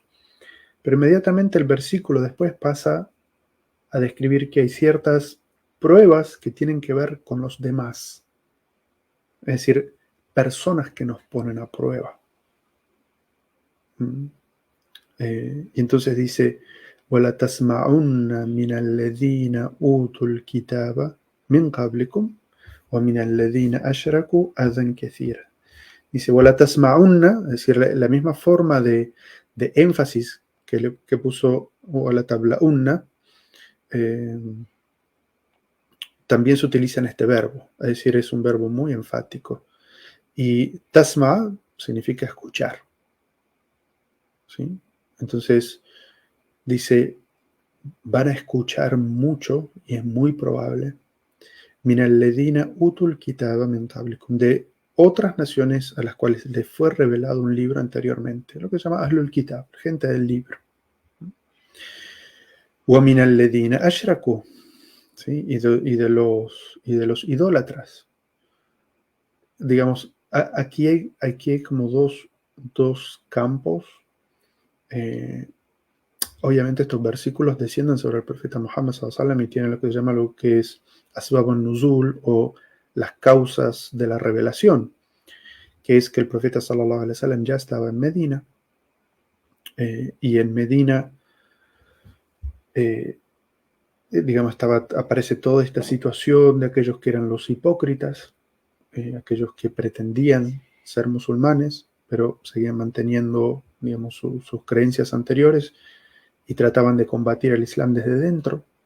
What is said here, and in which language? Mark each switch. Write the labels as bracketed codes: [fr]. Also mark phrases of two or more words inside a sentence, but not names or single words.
[es] Pero inmediatamente el versículo después pasa a describir que hay ciertas pruebas que tienen que ver con los demás. Es decir, personas que nos ponen a prueba. Y entonces dice, [ar] وَلَا تَسْمَعُنَّ مِنَ الَّذِينَ أُوتُوا الْكِتَابَ مِنْ قَبْلِكُمْ وَمِنَ الَّذِينَ أَشْرَكُوا أَذًى كَثِيرًا. [es] Dice, [ar] وَلَا تَسْمَعُنَّ, [es] es decir, la misma forma de énfasis que puso [ar] وَلَا تَبْلَعُنَّ, [es] también se utiliza en este verbo, es decir, es un verbo muy enfático. Y tasma significa escuchar. ¿Sí? Entonces, dice, van a escuchar mucho, y es muy probable, [ar] من الذين أوتوا الكتاب من قبلكم, [es] de otras naciones a las cuales les fue revelado un libro anteriormente, lo que se llama [ar] أهل الكتاب, [es] gente del libro. [ar] ومن الذين أشركوا, [es] ¿sí? y de los idólatras. Digamos, aquí hay como dos campos. Obviamente estos versículos descienden sobre el profeta Muhammad [ar] صلى الله عليه وسلم [es] y tienen lo que se llama lo que es [ar] أسباب النزول, [es] o las causas de la revelación, que es que el profeta [ar] صلى الله عليه وسلم [es] ya estaba en Medina, y en Medina, digamos, aparece toda esta situación de aquellos que eran los hipócritas, aquellos que pretendían ser musulmanes, pero seguían manteniendo, digamos, sus creencias anteriores y trataban de combatir el Islam desde dentro.